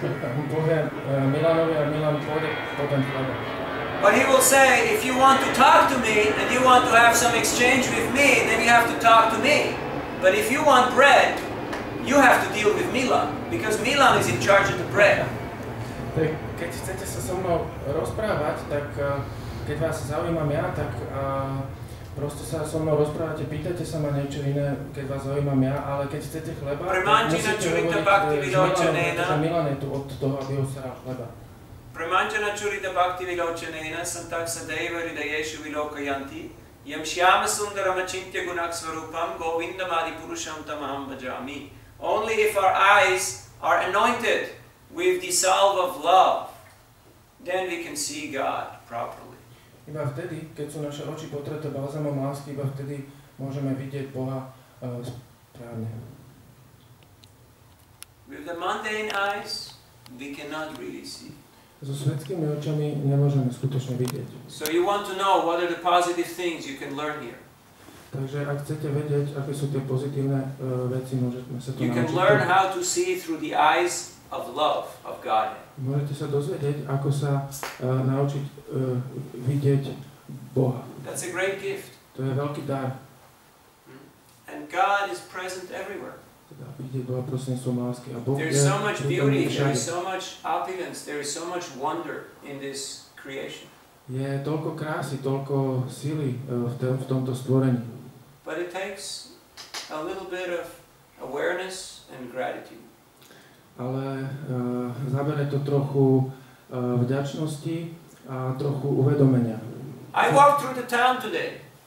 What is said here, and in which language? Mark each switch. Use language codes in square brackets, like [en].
[sk] On povie Milanovi a Milan pôjde po ten chleba. [en] But he will say, if you want to talk to me and you want to have some exchange with me, then you have to talk to me. But if you want bread, you have to deal with Milan, because Milan is in charge of the bread. [sk] Keď chcete sa so mnou rozprávať, tak keď vás zaujímam ja, tak proste sa so mnou rozprávate, pýtajte sa ma niečo iné, keď vás zaujímam ja, ale keď chcete chleba, tak musíte hovoriť s Milanom, pretože Milan je tu od toho, aby ho staral chleba. [sa] Pramanjana churita bhakti vilochanena santak sadaiva hridayeshu vilokayanti yam shyama sundaram achintya gunak swarupam govindam adi purusham tamaham bhajami. [en] Only if our eyes are anointed with the salve of love, then we can see God properly. [sk] Iba vtedy, keď sú naše oči potreté balzamom lásky, iba vtedy môžeme vidieť Boha správne. [en] With the mundane eyes, we cannot really see. [sk] So svetskými očami nemôžeme skutočne vidieť. [en] So you want to know what are the positive things you can learn here. [sk] Takže ak chcete vedieť, aké sú tie pozitívne veci, môžeme sa to [en] You can [sk] naučiť. [en] learn how to see through the eyes of love of God. [sk] Môžete sa dozvedieť, ako sa naučiť vidieť Boha. [en] That's a great gift. [sk] To je veľký dar. [en] And God is present everywhere. [sk] Teda vidieť Boha prostredníctvom lásky. A Boh [en] There [sk] je [en] is so much beauty, there is [sk] všade. [en] so much opulence, there is so much wonder in this creation. [sk] Je toľko krásy, toľko sily v tomto stvorení. [en] But it takes a little bit of awareness and gratitude. [sk] ale zabere to trochu vďačnosti a trochu uvedomenia. [en] I walked through the town today.